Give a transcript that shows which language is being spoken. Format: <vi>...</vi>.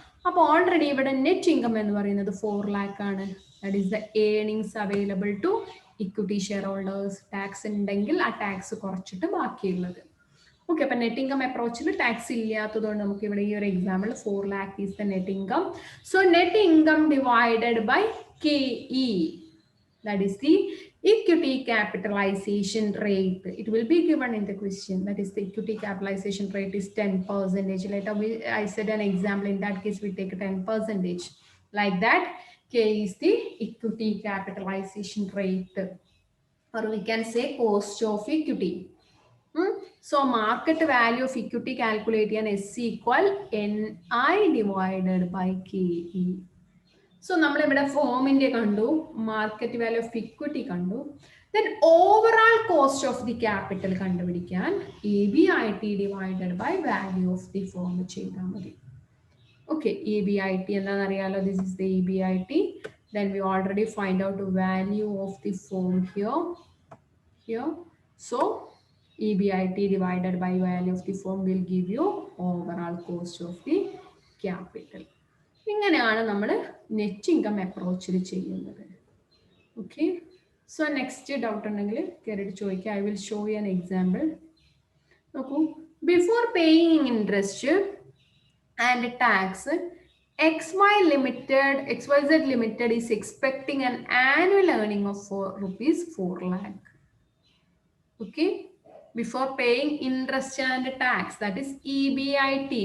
<ml>അപ്പൊ ഓൾറെഡി ഇവിടെ net income എന്ന് പറയുന്നത് 4 lakh ആണ്.</ml> <en>That is the earnings available to equity shareholders.</en> <ml>Tax ഉണ്ടെങ്കിൽ ആ ടാക്സ് കുറച്ചിട്ട് ബാക്കിയുള്ളത്. ഓക്കെ, അപ്പൊ നെറ്റ് ഇൻകം അപ്രോച്ചിൽ ടാക്സ് ഇല്ലാത്തതുകൊണ്ട് നമുക്ക് ഇവിടെ ഈ ഒരു example 4 lakh</ml> <en>Is the net income. So net income divided by KE, that is the equity capitalization rate. It will be given in the question. That is the equity capitalization rate is 10%. Later I said an example. In that case we take 10%. Like that, K is the equity capitalization rate, or we can say cost of equity. So market value of equity calculate and S equal NI divided by KE.</en> <ml>So നമ്മൾ ഇവിടെ ഫോമിന്റെ കണ്ടു, market value of equity കണ്ടു.</ml> <en>Then overall cost of the capital കണ്ടുപിടിക്കാൻ EBIT divided by value of the firm ചെയ്താൽ മതി.</en> <ml>Okay, EBIT എന്താണെന്ന് അറിയാലോ?</ml> <en>This is the EBIT. Then we already find out value of the firm here. So EBIT divided by value of the firm will give you overall cost of the capital.</en> <ml>ഇങ്ങനെയാണ് നമ്മൾ net income അപ്രോച്ചിൽ ചെയ്യുന്നത്. Okay, so next doubt ഉണ്ടെങ്കിൽ കയറിയിട്ട് ചോദിക്കുക.</ml> <en>I will show you an example. നോക്കൂ, before paying interest and tax XYZ Limited is expecting an annual earning of ₹4 lakh. Okay, before paying interest and tax, that is EBIT.</en>